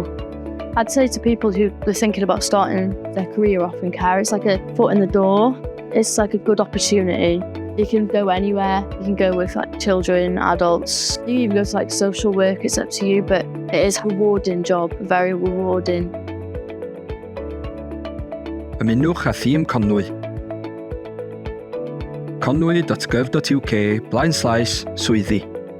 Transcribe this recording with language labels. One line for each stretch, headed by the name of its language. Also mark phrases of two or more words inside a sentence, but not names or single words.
English: I'd say to people who are thinking about starting their career off in care, it's like a foot in the door. It's like a good opportunity. You can go anywhere. You can go with like children, adults. You can even go to like social work. It's up to you, but it is a rewarding job, very rewarding.
Welsh: Ymunwch â thîm Conwy. Conwy.gov.uk/Swyddi